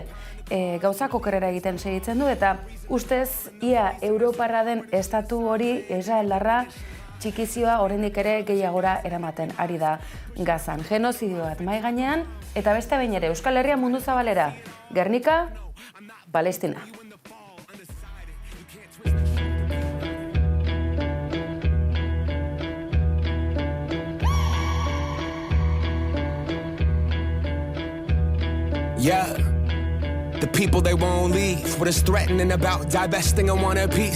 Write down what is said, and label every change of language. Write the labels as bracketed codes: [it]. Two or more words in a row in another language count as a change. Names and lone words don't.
[eu] Gauzak okerrera egiten segitzen du eta ustez ia Europarra den estatu hori Israeldarra txikizioa oraindik ere gehiagora eramaten ari da Gazan. Genozidio bat mahai gainean, eta beste behin ere Euskal Herria mundu zabalera. Gernika, Palestina. [en] Yeah. The people, they won't leave. What is threatening about divesting and want a piece?